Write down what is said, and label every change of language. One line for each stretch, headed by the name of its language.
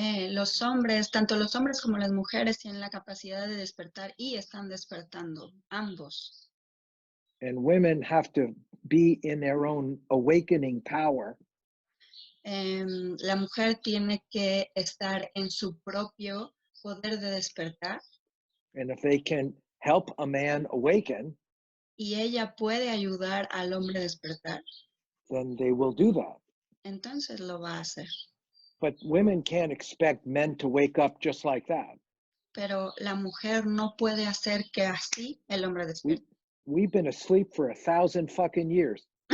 Spanish: Los hombres, tanto los hombres como las mujeres, tienen la capacidad de despertar y están despertando, ambos.
English: And women have to be in their own awakening power.
Spanish: La mujer tiene que estar en su propio poder de despertar.
English: And if they can help a man awaken,
Spanish: Y ella puede ayudar al hombre a despertar,
English: then they will do that.
Spanish: entonces lo va a hacer.
English: But women can't expect men to wake up just like that.
Spanish: Pero la mujer no puede hacer que así el hombre despierte.
English: We've been asleep for 1,000 fucking years.